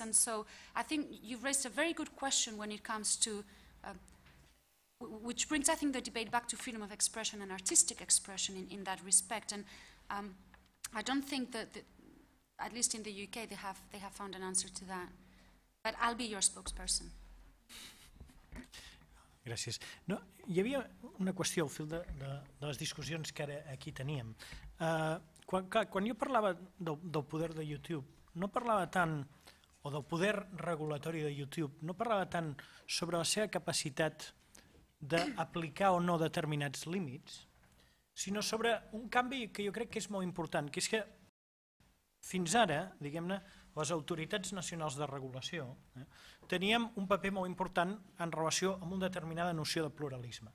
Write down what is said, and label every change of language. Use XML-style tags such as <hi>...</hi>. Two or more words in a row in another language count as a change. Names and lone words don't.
<en>And so I think you've raised a very good question when it comes to, which brings, I think, the debate back to freedom of expression and artistic expression in that respect. And I don't think that, at least in the UK, they have found an answer to that. But I'll be your spokesperson.</en> <ca>Gràcies. No, hi havia una qüestió al fil de les discussions que ara aquí teníem. Quan jo parlava del poder de YouTube, no parlava tant, o del poder regulatori de YouTube, no parlava tant sobre la seva capacitat d'aplicar o no determinats límits, sinó sobre un canvi que jo crec que és molt important, que és que fins ara, diguem-ne, les autoritats nacionals de regulació teníem un paper molt important en relació amb una determinada noció de pluralisme.</ca>